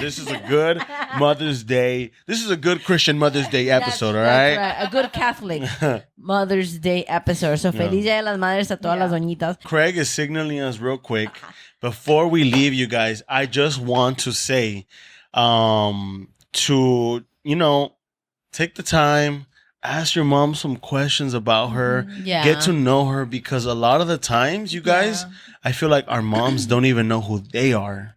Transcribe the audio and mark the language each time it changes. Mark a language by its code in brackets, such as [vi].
[en] This is a good Mother's Day. This is a good Christian Mother's Day episode, all right? That's right. A good Catholic Mother's Day episode. [es] So, feliz Día de las Madres a todas las doñitas. [en] Craig is signaling us real quick. Before we leave, you guys, I just want to say to, take the time, ask your mom some questions about her, Yeah. get to know her, because a lot of the times, you guys, I feel like our moms don't even know who they are.